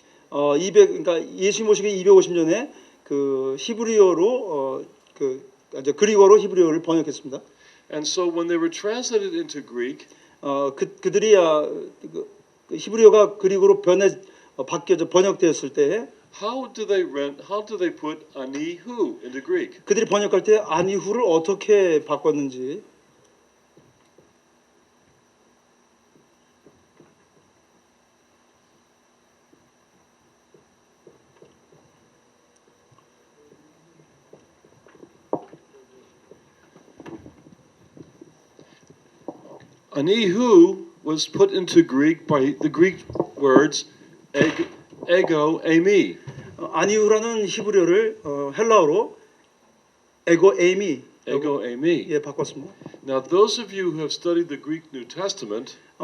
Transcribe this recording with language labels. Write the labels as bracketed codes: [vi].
[ko] 그러니까 예수님 오시기 250년에 그 히브리어로 그리스어로 히브리어를 번역했습니다. [en] And so when they were translated into Greek, [ko] 그들이 히브리어가 그리스어로 바뀌어져 번역되었을 때 [en] how do they put anihu into Greek? [ko] 그들이 번역할 때 아니후를 어떻게 바꿨는지 [en] Anihu was put into Greek by the Greek words [el] ego, eimi. [ko] 아니후라는 히브리어를 헬라어로 [el] ego eimi [ko] 예 바꿨습니다. [en] Now, those of you who have studied the Greek New Testament